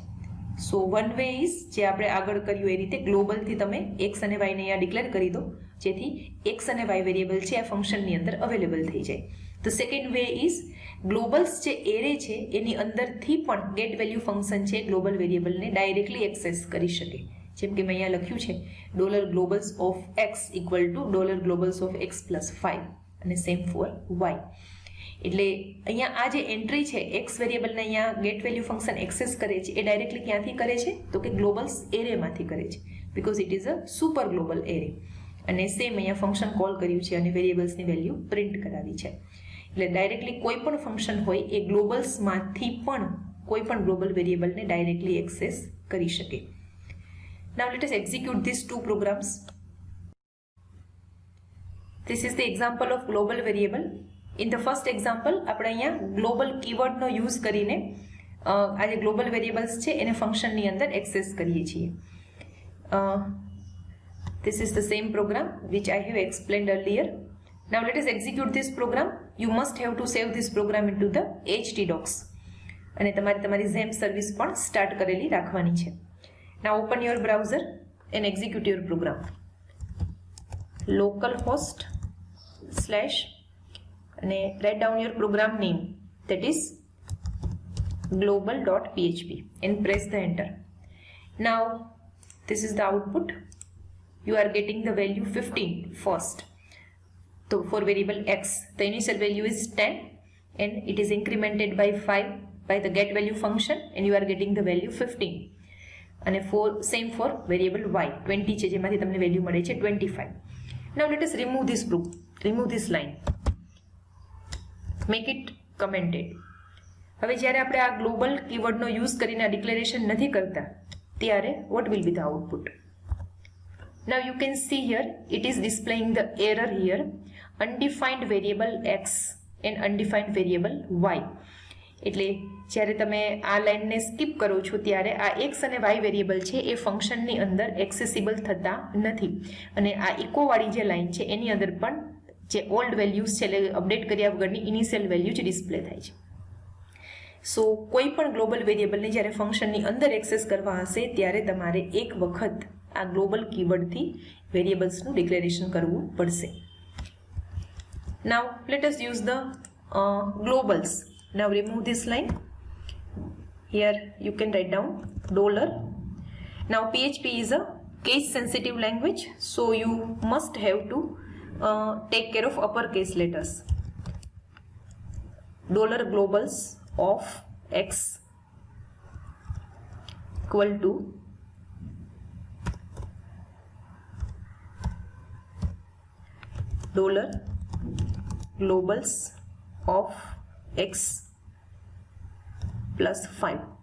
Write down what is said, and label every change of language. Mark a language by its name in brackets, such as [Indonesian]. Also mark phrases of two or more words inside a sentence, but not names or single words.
[English] So one way is [Gujarati] જે આપણે આગળ કર્યું એ રીતે ગ્લોબલથી તમે x અને y ને અહીંયા ડિક્લેર કરી દો, જેથી x અને y વેરિયેબલ છે આ ફંક્શનની અંદર અવેલેબલ થઈ જાય. [English] The second way is [Gujarati] ગ્લોબલ્સ જે એરે છે એની અંદરથી પણ [English] get value function [Gujarati] છે ગ્લોબલ વેરિયેબલને ડાયરેક્ટલી એક્સેસ કરી શકે. જેમ કે મેં અહીંયા લખ્યું છે [English] $globals of x = $globals of x + 5 [Gujarati] અને [English] same for y. [Gujarati] એટલે અહીંયા આ જે એન્ટ્રી છે એક્સ વેરિયેબલને અહીંયા [English] get value function [Gujarati] એક્સેસ કરે છે એ ડાયરેક્ટલી ક્યાંથી કરે છે? તો કે ગ્લોબલ્સ એરેમાંથી કરે છે, [English] because it is a super global array. [Gujarati] અને સેમ અહીંયા [English] function call [Gujarati] કર્યું છે અને વેરિયેબલ્સની વેલ્યુ પ્રિન્ટ કરાવી છે. એટલે ડાયરેક્ટલી કોઈ પણ ફંક્શન હોય એ ગ્લોબલ્સમાંથી પણ કોઈ પણ [English] global variable [Gujarati] ડાયરેક્ટલી એક્સેસ કરી શકે. [English] Now let us execute these two programs. This is the example of global variable. In the first example [Gujarati] આપણે અહીંયા [English] global keyword [Gujarati] યુઝ કરીને આ જે ગ્લોબલ વેરિયેબલ્સ છે એને ફંક્શનની અંદર એક્સેસ કરીએ છીએ. [English] This is the same program which I have explained earlier. Now let us execute this program. You must have to save this program into the htdocs. [Gujarati] અને તમારી XAMPP સર્વિસ પણ સ્ટાર્ટ કરેલી રાખવાની છે. [English] Now open your browser and execute your program. localhost/ and write down your program name, that is global.php, and press the enter. Now this is the output. You are getting the value 15 first. So for variable x the initial value is 10 and it is incremented by 5 by the get value function and you are getting the value 15. And same for variable y 20 [Gujarati] છે જેમાંથી તમને વેલ્યુ મળે છે [English] 25. Now let us remove this line, make it commented. [Gujarati] હવે જ્યારે આપણે આ [English] global keyword [Gujarati] યુઝ કરીને આ ડિક્લેરેશન નથી કરતા ત્યારે [English] what will be the output? Now you can see here it is displaying the error here, undefined variable x and undefined variable y. [Gujarati] એટલે જ્યારે તમે આ લાઇનને સ્કીપ કરો છો ત્યારે આ એક્સ અને વાય વેરિયેબલ છે એ ફંક્શનની અંદર એક્સેસિબલ થતા નથી અને આ ઇકોવાળી જે લાઇન છે એની અંદર પણ જે [English] old values [Gujarati] છે એટલે અપડેટ કર્યા વગરની [English] initial value [Gujarati] જ ડિસ્પ્લે થાય છે. સો કોઈ પણ [English] global variable [Gujarati] જ્યારે ફંક્શનની અંદર એક્સેસ કરવા હશે ત્યારે તમારે એક વખત આ [English] global keyword [Gujarati] વેરિયેબલ્સનું ડિક્લેરેશન કરવું પડશે. [English] Now let us use the globals. Now remove this line. Here you can write down $. Now PHP is a case sensitive language, so you must have to take care of uppercase letters. $globals of X equal to $globals of X plus 5.